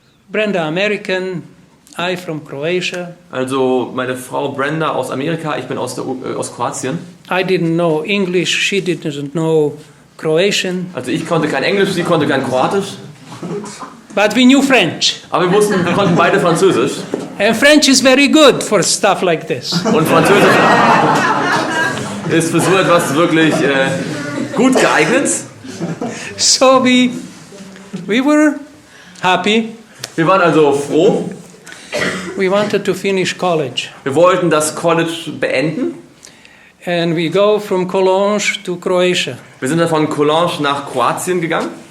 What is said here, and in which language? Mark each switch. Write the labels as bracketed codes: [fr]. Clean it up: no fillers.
[en] Brenda American, I from Croatia. [de] Also meine Frau Brenda aus Amerika, ich bin aus Kroatien. [en] I didn't know English, she didn't know Croatian. [de] Also ich konnte kein Englisch, sie konnte kein Kroatisch. [en] But we knew French. [de] Aber wir konnten beide Französisch. [en] And French is very good for stuff like this. [de] Und Französisch ist für so etwas wirklich gut geeignet. [en] So we were happy. [de] Wir waren also froh. [en] We wanted to finish college. [de] Wir wollten das College beenden. [en] And we go from Cologne to Croatia. [de] Wir sind dann von Cologne nach Kroatien gegangen.